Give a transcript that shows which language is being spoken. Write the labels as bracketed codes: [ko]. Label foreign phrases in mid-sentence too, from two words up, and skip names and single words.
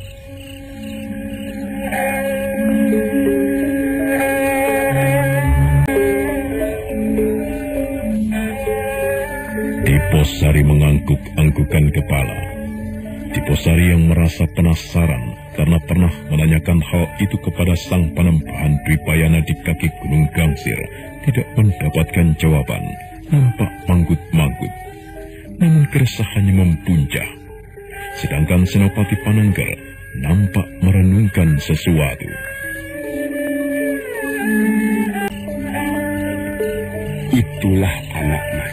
[id] Diposari mengangguk-anggukan kepala. Diposari yang merasa penasaran karena pernah menanyakan hal itu kepada sang panembahan Dwipayana di kaki Gunung Gangsir, tidak mendapatkan jawaban, nampak manggut-manggut. Namun keresahannya mempuncah. Sedangkan Senopati Panengger nampak merenungkan sesuatu. Itulah anak mas.